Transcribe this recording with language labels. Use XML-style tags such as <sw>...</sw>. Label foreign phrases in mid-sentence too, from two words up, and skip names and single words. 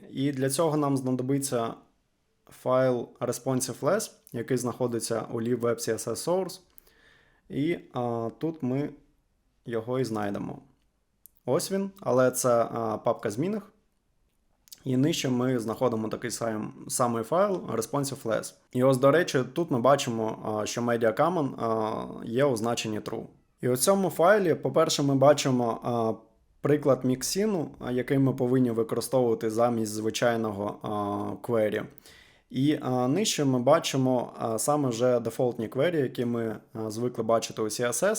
<uk>І для цього нам знадобиться файл ResponsiveLess, який знаходиться у libweb CSS Source. І тут ми його і знайдемо. Ось він, але це папка змінних. І нижче ми знаходимо такий самий файл responsive-less. І ось, до речі, тут ми бачимо, що</uk> <en>media common</en> <uk>є у значенні true. І у цьому файлі, по-перше, ми бачимо приклад міксину, який ми повинні використовувати замість звичайного query. І нижче ми бачимо саме вже дефолтні query, які ми звикли бачити у CSS.</uk>